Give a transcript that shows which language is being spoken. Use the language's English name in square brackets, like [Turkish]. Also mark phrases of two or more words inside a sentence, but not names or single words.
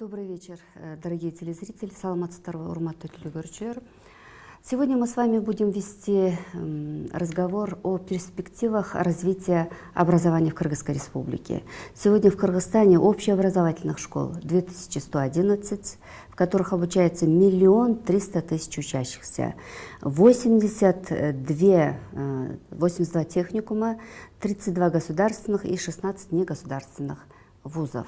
[Russian] вечер, дорогие телезрители, [Kyrgyz] саламатсыздар, урматтуу телегөрүүчүлөр. [Russian] Сегодня мы с вами будем вести разговор о перспективах развития образования в Кыргызской республике. Сегодня в Кыргызстане общеобразовательных школ 2111, в которых обучается 1 300 000 учащихся, 82 техникума, 32 государственных и 16 негосударственных вузов.